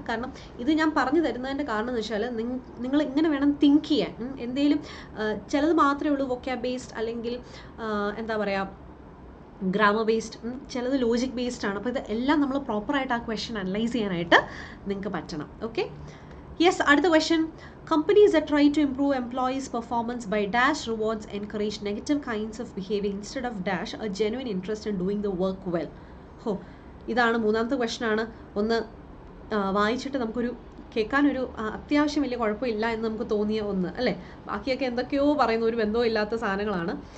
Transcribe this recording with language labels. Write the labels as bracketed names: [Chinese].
[Malayalam] കാരണം ഇത് ഞാൻ പറഞ്ഞു തരുന്നതിൻ്റെ കാരണം എന്ന് വെച്ചാൽ നിങ്ങൾ ഇങ്ങനെ വേണം തിങ്ക് ചെയ്യാൻ. എന്തെങ്കിലും ചിലത് മാത്രമേ ഉള്ളൂ വൊക്കാബ് ബേസ്ഡ്, അല്ലെങ്കിൽ എന്താ പറയുക, ഗ്രാമർ ബേസ്ഡ്, ചിലത് ലോജിക് ബേസ്ഡ് ആണ്. അപ്പോൾ ഇത് എല്ലാം നമ്മൾ പ്രോപ്പറായിട്ട് ആ ക്വസ്റ്റ്യൻ അനലൈസ് ചെയ്യാനായിട്ട് നിങ്ങൾക്ക് പറ്റണം. Okay, yes. അടുത്ത question. [English] Companies that try to improve employees' performance by dash rewards encourage negative kinds of behavior instead of dash a genuine interest in doing the work well. [Malayalam] ഇതാണ് മൂന്നാമത്തെ question ആണ്. ഒന്ന് വായിച്ചിട്ട് നമുക്കൊരു കേൾക്കാനൊരു അത്യാവശ്യം വലിയ കുഴപ്പമില്ല എന്ന് നമുക്ക് തോന്നിയ ഒന്ന്, അല്ലേ? ബാക്കിയൊക്കെ എന്തൊക്കെയോ പറയുന്ന ഒരു ബന്ധവും ഇല്ലാത്ത സാധനങ്ങളാണ്.